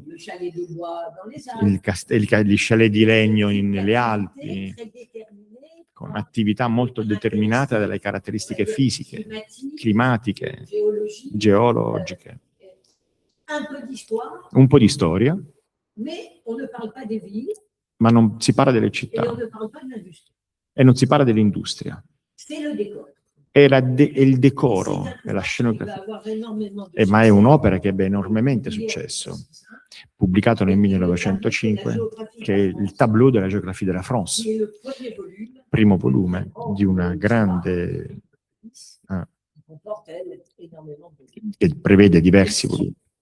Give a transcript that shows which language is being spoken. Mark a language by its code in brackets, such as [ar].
[fr] le chalet de bois dans les Alpes. [it] gli chalet di legno nelle Alpi, [fr] très déterminées [it] con attività molto determinate dalle caratteristiche fisiche, climatiche, [fr] géologie, [it] geologiche, [fr] un peu d'histoire, [it] un po' di storia, [fr] mais on ne parle pas des villes [it] ma non si parla delle [fr] et [it] città [fr] on ne parle pas de l'industrie. [it] e non si parla dell'industria. [fr] C'est le décor. [it] È il decoro, è la scenografia. Ma è un'opera che ebbe enormemente successo, pubblicato nel 1905, che è il Tableau de la géographie de la France, primo volume di una grande che prevede diversi volumi.